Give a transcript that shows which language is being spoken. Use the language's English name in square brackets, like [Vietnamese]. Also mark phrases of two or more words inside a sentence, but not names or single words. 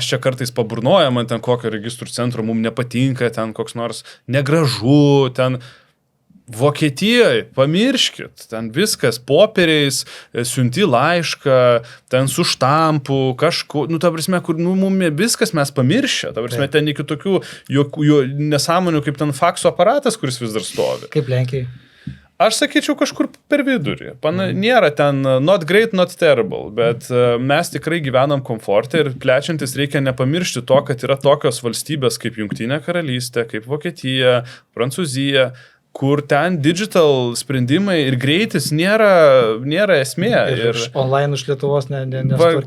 [Lithuanian] čia kartais paburnojam ant ten kokio registrų centro, mums nepatinka, ten koks nors negražu, ten Vokietijoje, pamirškit, ten viskas popieriais, siunti laišką, ten su štampu, kažku, ta prasme, kur, mums viskas mes pamiršę, ta prasme, ten iki tokių nesąmonių, kaip ten fakso aparatas, kuris vis dar stovi. Kaip Lenkijai? Aš sakyčiau kažkur per vidurį. Nėra ten [English] not great, not terrible, [Lithuanian] bet mes tikrai gyvenam komforte ir plečiantis reikia nepamiršti to, kad yra tokios valstybės kaip Jungtinė karalystė, kaip Vokietija, Prancūzija, kur ten digital sprendimai ir greitis nėra esmė. Ir online iš Lietuvos nesutvarkysi.